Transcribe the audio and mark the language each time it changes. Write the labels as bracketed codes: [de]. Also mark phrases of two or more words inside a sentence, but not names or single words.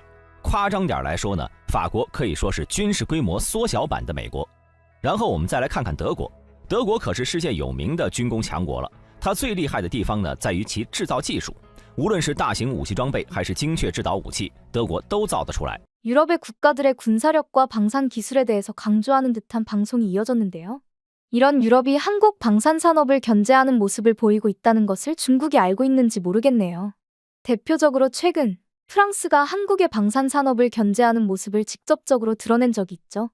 [zh] 夸张点来说呢，法国可以说是军事规模缩小版的美国。然后我们再来看看德国，德国可是世界有名的军工强国了，它最厉害的地方呢，在于其制造技术，无论是大型武器装备还是精确制导武器，德国都造得出来。 [ko] 유럽의 국가들의 군사력과 방산 기술에 대해서 강조하는 듯한 방송이 이어졌는데요. 이런 유럽이 한국 방산 산업을 견제하는 모습을 보이고 있다는 것을 중국이 알고 있는지 모르겠네요. 대표적으로 최근 프랑스가 한국의 방산 산업을 견제하는 모습을 직접적으로 드러낸 적이 있죠.